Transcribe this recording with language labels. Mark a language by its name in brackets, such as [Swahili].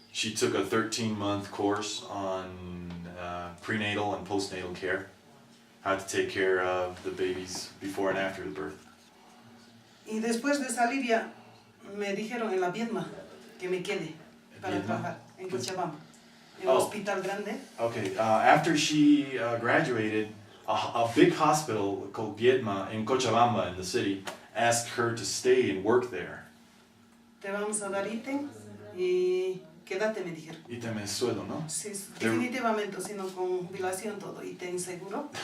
[English] She took a 13-month course on prenatal and postnatal care, how to take care of the babies before and after the birth. [Spanish] Y después de salir ya me dijeron en la Viedma que me quede para Viedma? trabajar en Cochabamba, en Oh. un hospital grande. [English] Okay, after she graduated, a big hospital called Viedma in Cochabamba in the city asked her to stay and work there. [Spanish] Te vamos a dar ítem y quédate, me dijeron. Y también sueldo, ¿no? Sí, definitivamente, sino con jubilación todo, y ten seguro.